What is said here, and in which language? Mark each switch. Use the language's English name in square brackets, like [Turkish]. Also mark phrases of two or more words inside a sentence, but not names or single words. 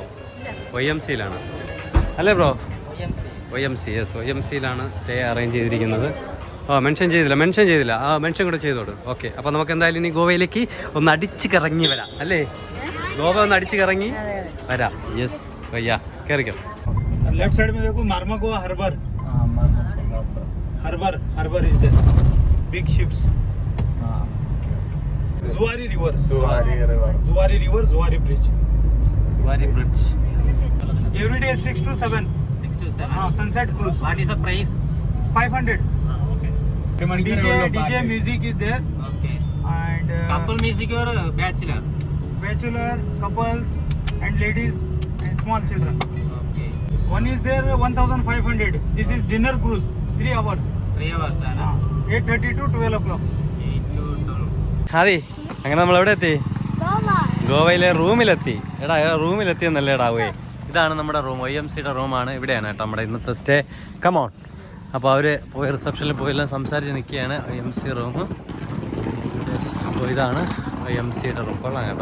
[Malayalam] OMCയിലാണ് അല്ലേ ബ്രോ? OMC. യെസ്, OMCയിലാണ് സ്റ്റേ അറേഞ്ച് ചെയ്തിരിക്കുന്നത്. മെൻഷൻ ചെയ്തില്ല. മെൻഷൻ കൂടെ ചെയ്തോട്. ഓക്കെ, അപ്പോൾ നമുക്ക് എന്തായാലും ഇനി ഗോവയിലേക്ക് ഒന്ന് അടിച്ച് കറങ്ങി വരാം അല്ലേ? ഗോവ ഒന്ന് അടിച്ച് കറങ്ങി വരാം. യെസ് വയ്യ കയറിക്കോ. [Hindi] लेफ्ट साइड में देखो मार्मागोआ हार्बर. [English] हार्बर is there. Big ships. Zuari River, Zuari Bridge. Every day 6 to 7. Sunset cruise. What is the price? 500. Okay. DJ music is there. Okay. And Couple music or bachelor? bachelor, couples and ladies and small children. Okay. One is there 1500. This is dinner cruise, 3 hours. 3 hours, Anna. 8:30 to 12 o'clock. 8 to 12. [Malayalam] അതെ അങ്ങനെ നമ്മൾ എവിടെ എത്തി? ഗോവയിലെ റൂമിലെത്തി. എടാ റൂമിലെത്തിയെന്നല്ലേ എടാവേ. ഇതാണ് നമ്മുടെ റൂം, YMCയുടെ റൂമാണ്. ഇവിടെയാണ് കേട്ടോ നമ്മുടെ ഇന്നത്തെ സ്റ്റേ. കമോൺ. അപ്പോൾ അവർ പോയി റിസപ്ഷനിൽ പോയെല്ലാം സംസാരിച്ച് നിൽക്കുകയാണ്. YMC റൂം. അപ്പോൾ ഇതാണ് YMCയുടെ റൂം. കൊള്ളാം കേട്ടോ.